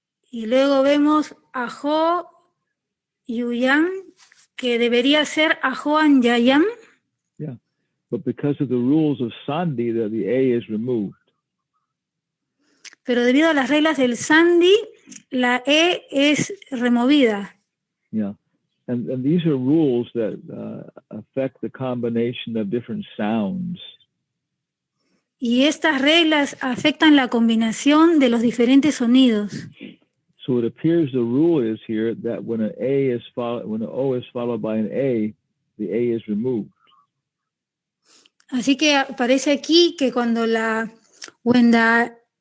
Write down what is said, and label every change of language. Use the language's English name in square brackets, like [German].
[Spanish] Y luego vemos ajo yuyam, que debería ser ajo anyayam. [English] Yeah, but because of the rules of sandhi, the a is removed. [Spanish] Pero debido a las reglas del sandhi, la e es removida. [English] Yeah, and these are rules that affect the combination of different sounds. [Spanish] Y estas reglas afectan la combinación de los diferentes sonidos. [English] So it appears the rule is here that when an O is followed by an A, the A is removed. [Spanish] Así que aparece aquí que cuando [English] when the